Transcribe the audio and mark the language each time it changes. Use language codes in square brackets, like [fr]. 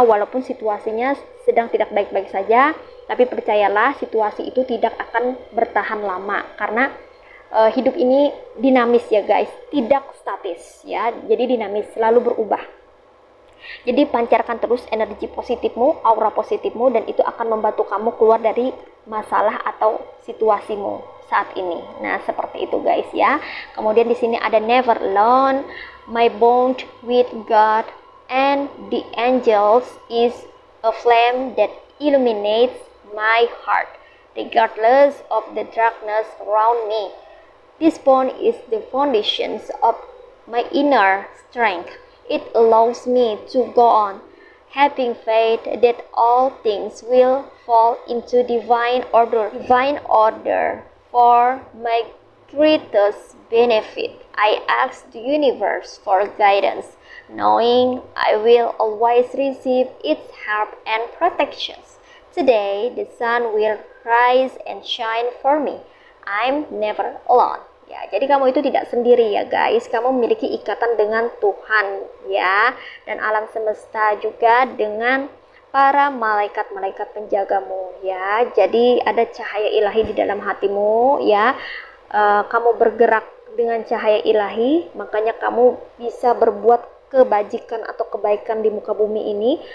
[id] Walaupun situasinya sedang tidak baik-baik saja, tapi percayalah situasi itu tidak akan bertahan lama, karena hidup ini dinamis ya guys, tidak statis ya, jadi dinamis, selalu berubah. Jadi pancarkan terus energi positifmu, aura positifmu, dan itu akan membantu kamu keluar dari masalah atau situasimu saat ini. Nah, seperti itu guys ya. Kemudian di sini ada [en] never alone, my bond with God and the angels is a flame that illuminates my heart, regardless of the darkness around me. This bond is the foundations of my inner strength. It allows me to go on, having faith that all things will fall into divine order for my greatest benefit. I ask the universe for guidance, knowing I will always receive its help and protections. Today, the sun will rise and shine for me. I'm never alone. [id] Ya, jadi kamu itu tidak sendiri ya guys. Kamu memiliki ikatan dengan Tuhan ya, dan alam semesta juga dengan para malaikat-malaikat penjagamu ya. Jadi ada cahaya ilahi di dalam hatimu ya. Kamu bergerak dengan cahaya ilahi, makanya kamu bisa berbuat kebajikan atau kebaikan di muka bumi ini.